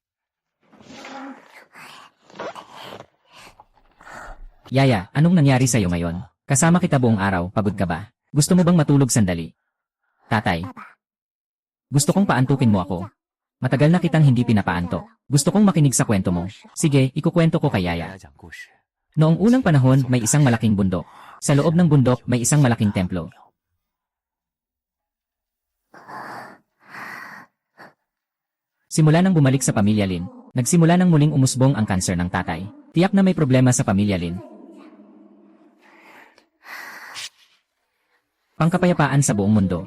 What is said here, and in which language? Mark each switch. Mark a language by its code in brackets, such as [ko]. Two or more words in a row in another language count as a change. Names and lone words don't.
[tl] Yaya, anong nangyari sa'yo ngayon? Kasama kita buong araw, pagod ka ba? Gusto mo bang matulog sandali? Tatay, [zh] 爸爸， [tl] gusto kong paantukin mo ako. Matagal na kitang hindi pinapaantok. Gusto kong makinig sa kwento mo. Sige, ikukwento ko kay [zh] 给 [tl] Yaya. [zh] 大家讲故事。 [tl] Noong unang panahon, may isang malaking bundok. Sa loob ng bundok, may isang malaking templo. Simula nang bumalik sa pamilya Lin, nagsimula nang muling umusbong ang kanser ng tatay. Tiyak na may problema sa pamilya Lin. Pangkapayapaan sa buong mundo.